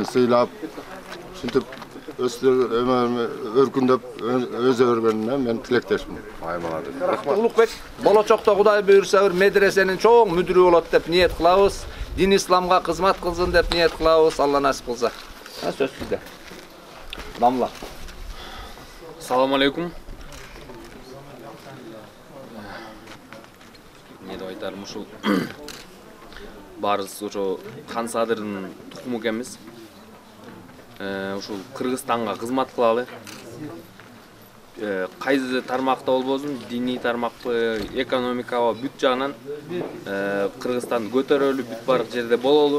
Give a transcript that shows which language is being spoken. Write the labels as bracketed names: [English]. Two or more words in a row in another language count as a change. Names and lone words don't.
[Kyrgyz] сыйлап, ушинтип өркүндөп өзө өргөнүнө мен тилектешмин. Улукбек, болочокто Кудай буйрса бир медресенин чоң мүдүрү болот деп ниет кылабыз. Дин исламга кызмат кылсын деп ниет кылабыз. Алла насип кылса. Сөз сизде. Намла. [Uzbek] Assalomu alaykum. Ne deb aytarim, [Kyrgyz] ушул барыбыз ошо Хан Садырдын тукуму экенбиз. Ушул Кыргызстанга кызмат кылалы. Кайсы тармакта болбосун, диний тармакпы, экономикабы бүт жагынан Кыргызстанды көтөрөлү, бүт бардык жерде бололу.